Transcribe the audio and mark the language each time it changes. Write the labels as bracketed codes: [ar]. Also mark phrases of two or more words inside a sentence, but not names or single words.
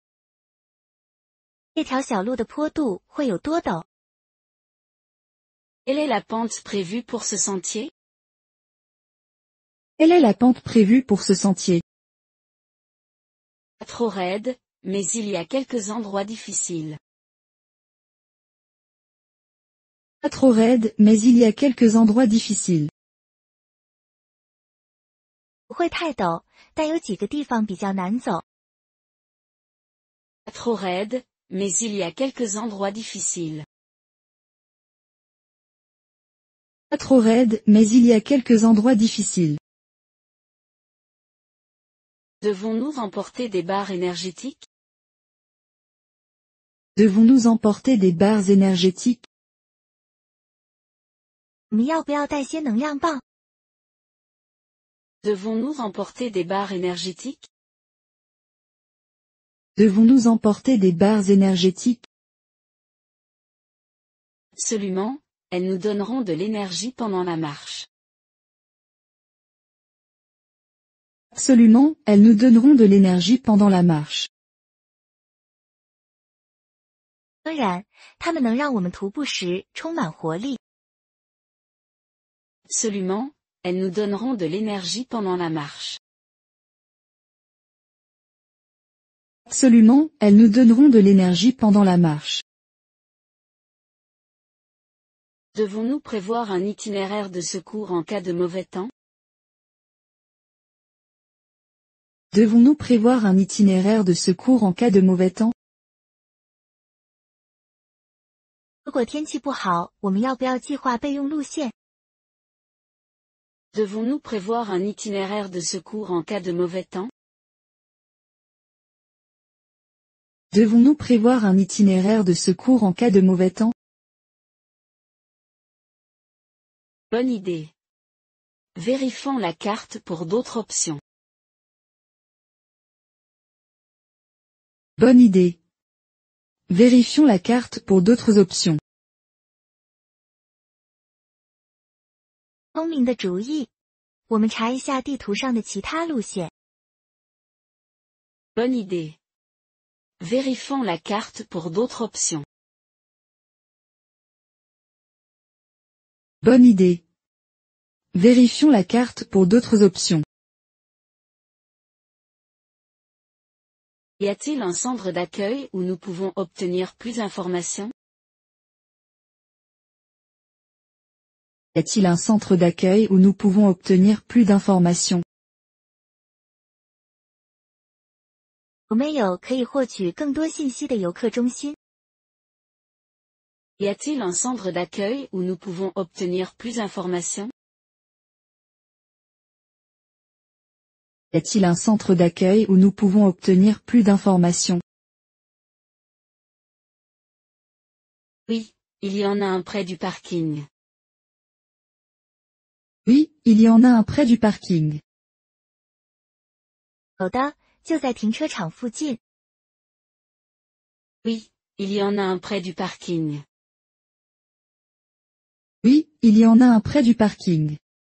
[zh] 这条小路的坡度会有多陡？ [fr] Quelle est la pente prévue pour ce sentier? Quelle est la pente prévue pour ce sentier? Pas trop raide, mais il y a quelques endroits difficiles. Pas trop raide, mais il y a quelques endroits difficiles. [zh] 不会太陡，但有几个地方比较难走。 [fr] Pas trop raide, mais il y a quelques endroits difficiles. Pas trop raide, mais il y a quelques endroits difficiles. Devons-nous emporter des barres énergétiques? Devons-nous emporter des barres énergétiques? [zh] 我们要不要带些能量棒？ [fr] Devons-nous emporter des barres énergétiques? Devons-nous emporter des barres énergétiques? Absolument, elles nous donneront de l'énergie pendant la marche. Absolument, elles nous donneront de l'énergie pendant la marche. [zh] 当然，它们能让我们徒步时充满活力。 [fr] Absolument, elles nous donneront de l'énergie pendant la marche. Absolument, elles nous donneront de l'énergie pendant la marche. Devons-nous prévoir un itinéraire de secours en cas de mauvais temps? Devons-nous prévoir un itinéraire de secours en cas de mauvais temps? [zh] 如果天气不好，我们要不要计划备用路线？ [fr] Devons-nous prévoir un itinéraire de secours en cas de mauvais temps? Devons-nous prévoir un itinéraire de secours en cas de mauvais temps? Bonne idée. Vérifions la carte pour d'autres options. Bonne idée. Vérifions la carte pour d'autres options. [zh] 聪明的主意。我们查一下地图上的其他路线。 [fr] Bonne idée. Vérifions la carte pour d'autres options. Bonne idée. Vérifions la carte pour d'autres options. Y a-t-il un centre d'accueil où nous pouvons obtenir plus d'informations? Y a-t-il un centre d'accueil où nous pouvons obtenir plus d'informations? [zh] 有没有可以获取更多信息的游客中心？ [fr] Y a-t-il un centre d'accueil où nous pouvons obtenir plus d'informations? Y a-t-il un centre d'accueil où nous pouvons obtenir plus d'informations? Oui, il y en a un près du parking. Oui, il y en a un près du parking. [zh] 有的，就在停车场附近。 [fr] Oui, il y en a un près du parking. Oui, il y en a un près du parking.